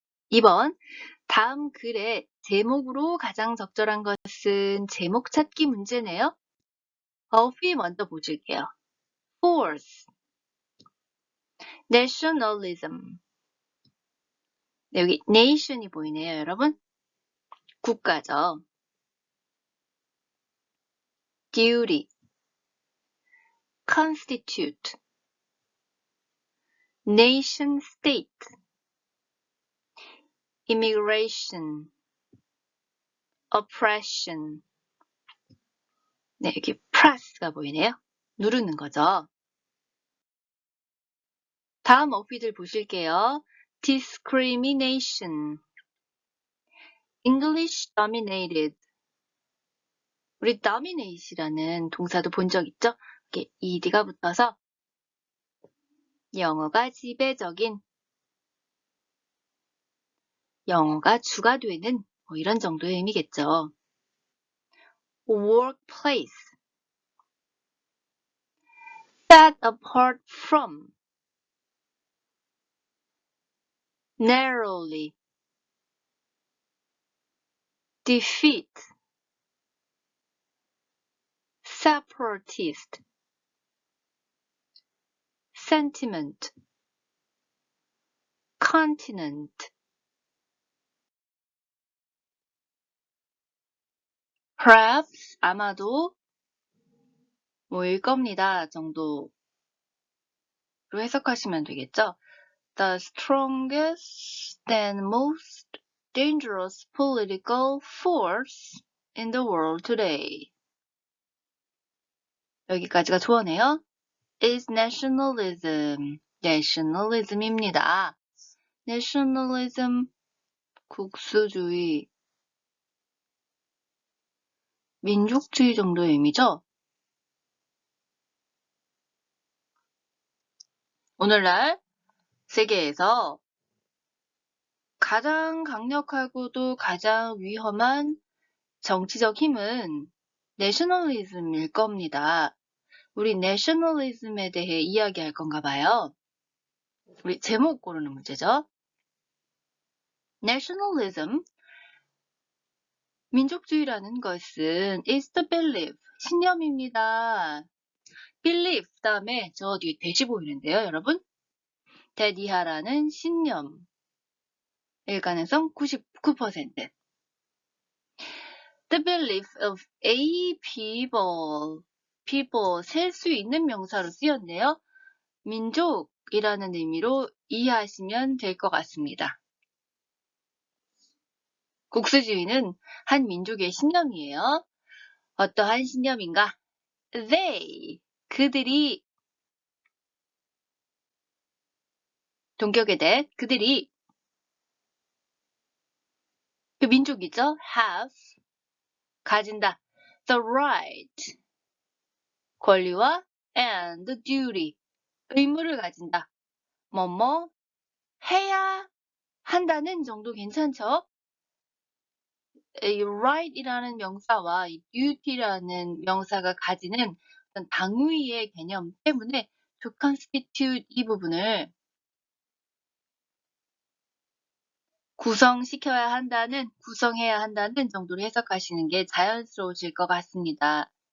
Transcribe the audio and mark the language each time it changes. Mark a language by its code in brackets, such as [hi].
[ko] 2번 다음 글의 제목으로 가장 적절한 것은 제목 찾기 문제네요. 어휘 먼저 보실게요. [en] force, nationalism. [ko] 네, 여기 nation이 보이네요, 여러분. 국가죠. [en] duty, constitute, nation state, immigration, oppression. [ko] 네, 여기 press가 보이네요. 누르는 거죠. 다음 어휘들 보실게요. [en] discrimination, English dominated. [ko] 우리 dominate이라는 동사도 본 적 있죠? 이렇게 ed가 붙어서 영어가 지배적인, 영어가 주가 되는 뭐 이런 정도의 의미겠죠. [en] workplace, set apart from, narrowly, defeat, separatist, sentiment, continent. [ko] perhaps, 아마도, 뭐일 겁니다 정도로 해석하시면 되겠죠. [en] The strongest and most dangerous political force in the world today. [ko] 여기까지가 조어네요. [en] is nationalism. [ko] nationalism입니다. nationalism, 국수주의, 민족주의 정도의 의미죠. 오늘날 세계에서 가장 강력하고도 가장 위험한 정치적 힘은 내셔널리즘일 겁니다. 우리 내셔널리즘에 대해 이야기할 건가 봐요. 우리 제목 고르는 문제죠. nationalism, 민족주의라는 것은 [en] is the belief, [ko] 신념입니다. belief 다음에 저 뒤에 대시 보이는데요, 여러분. that 이하라는 신념, 일 가능성 99%. [en] The belief of a people, people, [ko] 셀 수 있는 명사로 쓰였네요. 민족이라는 의미로 이해하시면 될 것 같습니다. 국수주의는 한 민족의 신념이에요. 어떠한 신념인가? They, 그들이, 동격의 that, 그들이, 그 민족이죠. have, 가진다. [en] The right, [ko] 권리와 [en] and the duty, [ko] 의무를 가진다. 뭐뭐 해야 한다는 정도 괜찮죠? 이 right이라는 명사와 이 duty라는 명사가 가지는 어떤 당위의 개념 때문에 [en] to constitute [ko] 이 부분을 구성시켜야 한다는, 구성해야 한다는 정도로 해석하시는 게 자연스러우실 것 같습니다.